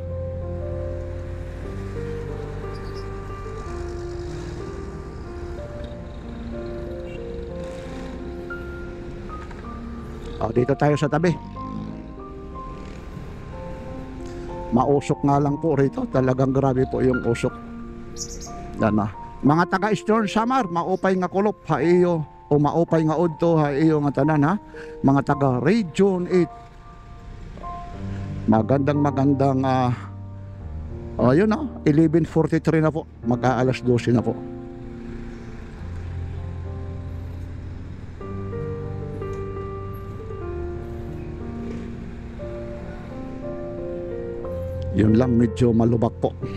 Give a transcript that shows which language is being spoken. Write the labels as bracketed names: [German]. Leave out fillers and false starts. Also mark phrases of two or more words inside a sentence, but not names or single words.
[Filipino] Dito tayo sa tabi. Mausok nga lang po rito. Talagang grabe po yung usok. Yan na. [Waray] Mga taga Eastern Samar, maupay nga kulop haiyo o maupay nga udto haiyo nga tanan ha. [Filipino] Mga taga Region 8. Magandang ayun na, 11:43 na po. Mag-aalas 12 na po. Yun lang, medyo malubak po.